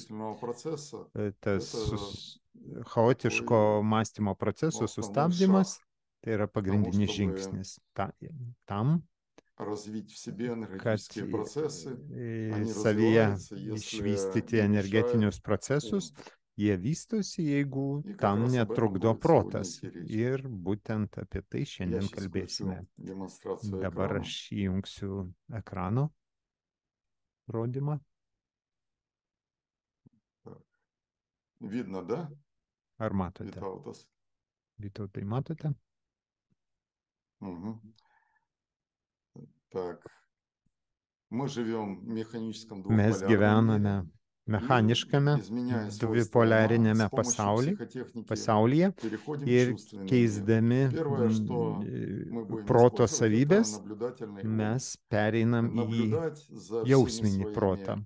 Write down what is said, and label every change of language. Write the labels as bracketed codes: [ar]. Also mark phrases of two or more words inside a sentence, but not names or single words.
[lt] Tas chaotiško mąstymo procesų sustabdymas, tai yra pagrindinis žingsnis tam, kad savyje išvystyti energetinius procesus, jie vystosi, jeigu tam netrukdo protas. Ir būtent apie tai šiandien kalbėsime. Dabar aš įjungsiu ekrano rodymą. [ru] Видно, да? [lt] Ar matote? Vytautas. Vytautai, matote? [ru] Угу. Так. Мы живем в механическом [lt] Mes gyvename mechaniškame dvipolarinėme pasaulyje ir keisdami proto savybės mes pereinam į jausminį protą.